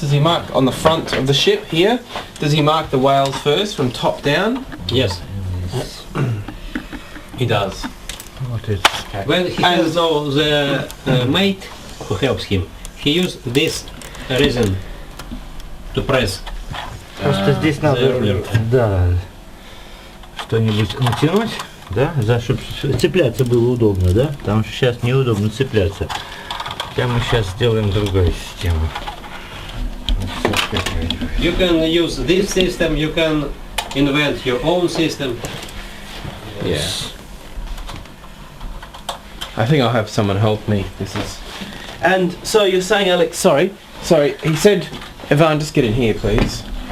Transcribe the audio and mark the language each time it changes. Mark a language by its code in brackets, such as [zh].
[en] Does he mark on the front of the ship here? Does he mark the whales first from top down? Yes. He does. [ru] Вот это. [en] When he And- has now the mate who helps him, he use this resin to press. [ru] Просто здесь надо, [en] рулер. [ru] да, что-нибудь натянуть, да, чтобы цепляться было удобно, да, потому что сейчас неудобно цепляться. Хотя мы сейчас сделаем другую систему. [en] You can use this system, you can invent your own system. Yeah. I think I'll have someone help me. This is. And so you're saying, Alex? Sorry. He said, Ivan, just get in here, please.